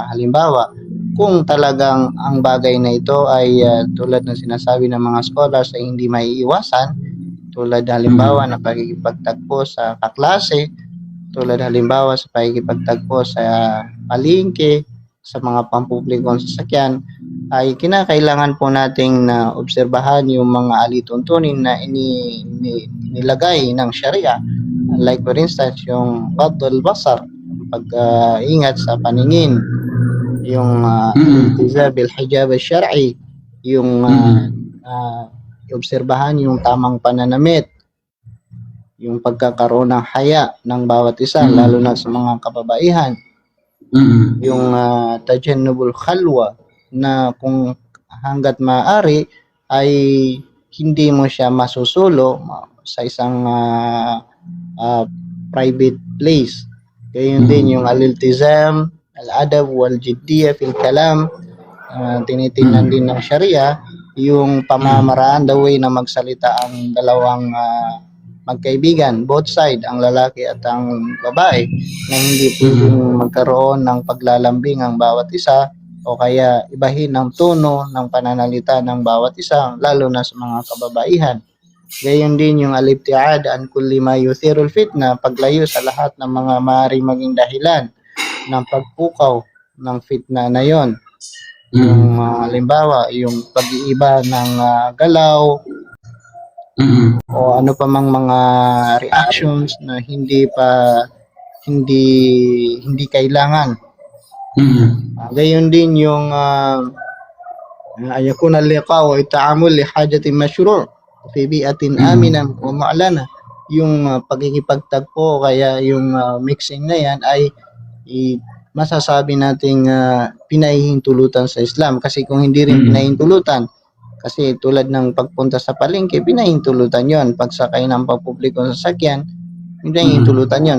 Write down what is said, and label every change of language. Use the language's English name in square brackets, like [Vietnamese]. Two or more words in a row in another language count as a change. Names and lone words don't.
[Filipino] Halimbawa, kung talagang ang bagay na ito ay tulad ng sinasabi ng mga scholars ay hindi maiiwasan, tulad halimbawa na pagkikipagtagpo sa kaklase, tulad halimbawa sa pagkikipagtagpo sa palengke, sa mga pampublikong sasakyan, ay kinakailangan po nating na obserbahan yung mga alituntunin na nilagay ng Sharia. [English] Like for instance, [Filipino] yung [Arabic] غض البصر, [Filipino] pag-ingat sa paningin, yung [Arabic] التزام بالحجاب الشرعي, [Filipino] yung obserbahan yung tamang pananamit, yung pagkakaroon ng haya ng bawat isa, lalo na sa mga kababaihan. Yung [Arabic] تجنب الخلوة, [Filipino] na kung hanggat maaari ay hindi mo siya masusulo sa isang [English] private place. [Filipino] Gayon din yung [Arabic] الالتزام الأدب والجدية في الكلام, [Filipino] tinitingnan din ng Sharia yung pamamaraan, [English] the way [Filipino] na magsalita ang dalawang magkaibigan, [English] both side, [Filipino] ang lalaki at ang babae, na hindi pwedeng magkaroon ng paglalambing ang bawat isa o kaya ibahin ang tono ng pananalita ng bawat isa, lalo na sa mga kababaihan. Gayon din yung [Arabic] الابتعاد عن كل ما يثير الفتنة, [Filipino] paglayo sa lahat ng mga maaaring maging dahilan ng pagpukaw ng fitna na yon. Yung halimbawa, yung pag-iiba ng galaw, o ano pa mang mga reactions na hindi kailangan. Gayon din yung [Arabic] أن يكون اللقاء والتعامل لحاجة مشروعة في بيئة آمنة ومعلنة. [Filipino] Yung pagkikipagtagpo, kaya yung mixing na yan ay masasabi nating pinahihintulutan sa Islam, kasi kung hindi rin pinahihintulutan, kasi tulad ng pagpunta sa palengke, pinahintulutan yon. Pagsakay ng pampublikong sasakyan, pinahintulutan yon.